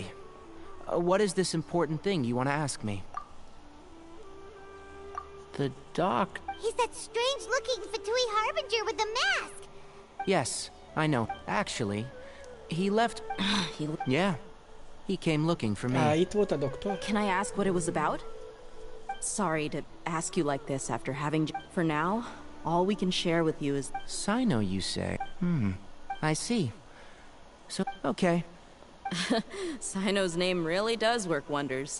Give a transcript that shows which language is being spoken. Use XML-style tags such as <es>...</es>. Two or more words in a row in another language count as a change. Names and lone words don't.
<en>What is this important thing you want to ask me? The doc... He's that strange-looking Fatui Harbinger with the mask! Yes, I know. Actually, he left... Yeah. He came looking for me.</en> <hu>Itt volt a doktor.</hu> <en>Can I ask what it was about? Sorry to ask you like this after having... For now, all we can share with you is... Sino, you say? I see. So, okay. Sino's name really does work wonders.</en>